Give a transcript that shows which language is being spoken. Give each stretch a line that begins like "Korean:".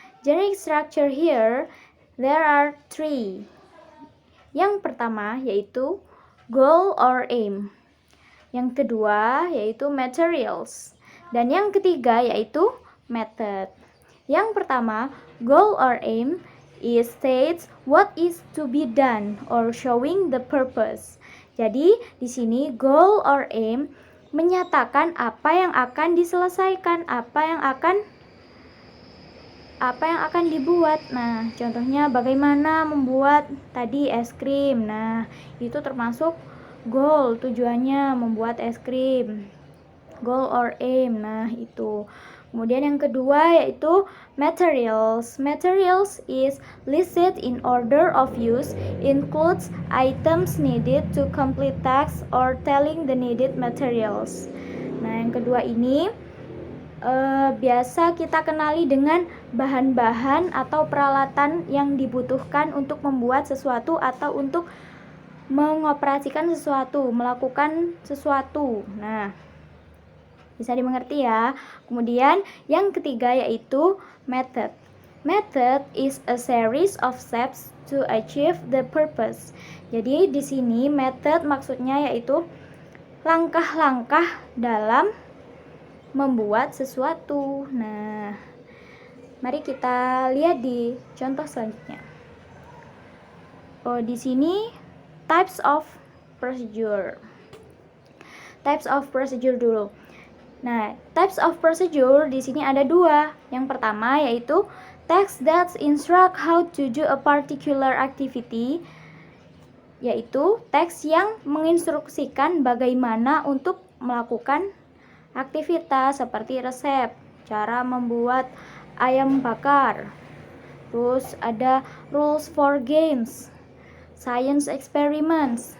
English: Generic structure here, there are 3.
Indonesian: Yang pertama yaitu goal or aim. Yang kedua yaitu materials. Dan yang ketiga yaitu method. Yang pertama,
English: goal or aim states what is to be done or showing the purpose.
Indonesian: Jadi, di sini goal or aim menyatakan apa yang akan diselesaikan, apa yang akan apa yang akan dibuat. Nah, contohnya bagaimana membuat tadi es krim. Nah, itu termasuk goal, tujuannya membuat es krim. Goal or aim. Nah, itu. Kemudian yang kedua yaitu materials.
English: Materials is listed in order of use, includes items needed to complete tasks or telling the needed materials.
Indonesian: Nah, yang kedua ini biasa kita kenali dengan bahan-bahan atau peralatan yang dibutuhkan untuk membuat sesuatu atau untuk mengoperasikan sesuatu, melakukan sesuatu. Nah, bisa dimengerti ya. Kemudian yang ketiga yaitu method.
English: Method is a series of steps to achieve the purpose.
Indonesian: Jadi di sini method maksudnya yaitu langkah-langkah dalam membuat sesuatu. Nah, mari kita lihat di contoh selanjutnya. Oh, di sini types of procedure. Types of procedure dulu. Nah, types of procedure di sini ada dua. Yang pertama yaitu
English: text that instruct how to do a particular activity,
Indonesian: yaitu teks yang menginstruksikan bagaimana untuk melakukan aktivitas seperti resep, cara membuat ayam bakar. Terus ada
English: rules for games, science experiments.